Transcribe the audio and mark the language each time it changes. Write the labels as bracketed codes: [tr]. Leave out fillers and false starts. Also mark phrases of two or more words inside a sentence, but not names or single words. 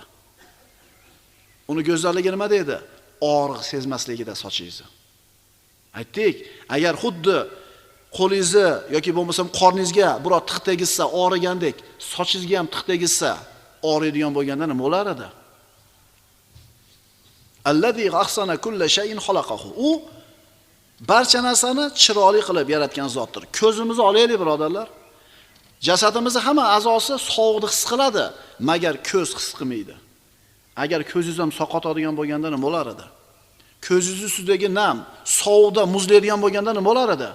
[uz] Uni go'zalligi nima deydi? Og'riq sezmasligida sochingizni. Aytdik, agar xuddi qo'lingizni yoki bo'lmasam qorningizga biror tiq tegizsa, og'rigandek, sochingizga ham tiq tegizsa, og'riydigan bo'lganda nima bo'lar edi? [ar] الذي أحسن كل شيء خلقه. [uz] U barcha narsani chiroyli qilib yaratgan zotdir. Ko'zimizni olaylik, birodarlar. Jasadimizning hamma a'zosi sovuqni his qiladi, magar ko'z his qilmaydi. Agar ko'zingiz ham soqotadigan bo'lganda nima bo'lar edi? Ko'zingiz ustidagi nam sovuqda muzlaydigan bo'lganda nima bo'lar edi?